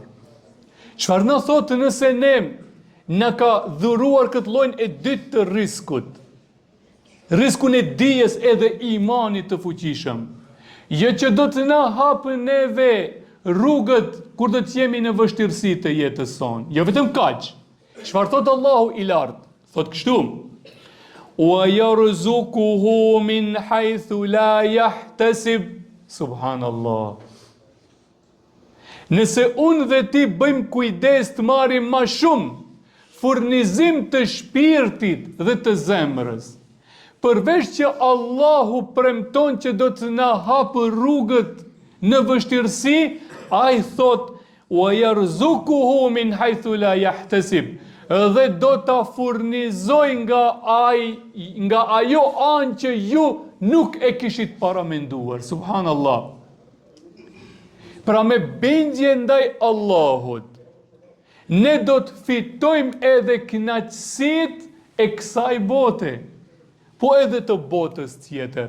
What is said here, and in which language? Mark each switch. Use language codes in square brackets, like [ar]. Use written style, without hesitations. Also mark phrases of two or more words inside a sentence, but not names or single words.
[sq] Çfarë na thotë nëse ne na ka dhuruar këtë lloj e dytë të rrezikut? Rrezikun e dijes edhe imanit të fuqishëm. Jo që do të na hapë neve rrugët kur do të jemi në vështirësi të jetës sonë. Jo vetëm kaq. Çfarë thot Allahu i lartë? Thot kështu: [ar] "ويرزقه من حيث لا يحتسب." Subhanallah. [sq] Nëse unë dhe ti bëjmë kujdes të marrim më shumë furnizim të shpirtit dhe të zemrës, përveç që Allahu premton që do të na hapë rrugët në vështirësi, ai thot: [ar] "ويرزقه من حيث لا يحتسب." [sq] Dhe do ta furnizoj nga ajo anë që ju nuk e kishit paramenduar. Subhanallah. Pra me bindje ndaj Allahut, ne do të fitojmë edhe kënaqësitë e kësaj bote, po edhe të botës tjetër.